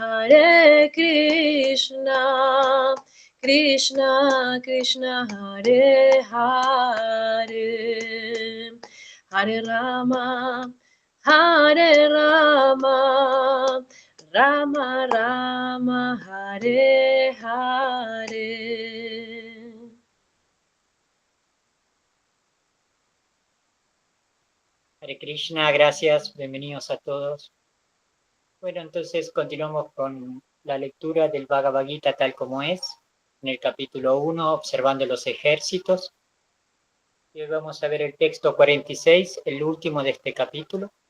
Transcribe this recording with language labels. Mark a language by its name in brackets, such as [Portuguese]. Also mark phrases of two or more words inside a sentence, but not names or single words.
[Sanskrit] Krishna Krishna Hare Hare Hare Rama Rama Rama Hare Hare Hare Krishna, [Spanish] gracias, bienvenidos a todos. Bueno, entonces continuamos con la lectura del Bhagavad Gita tal como es, en el capítulo 1, observando los ejércitos. Y hoy vamos a ver el texto 46, el último de este capítulo.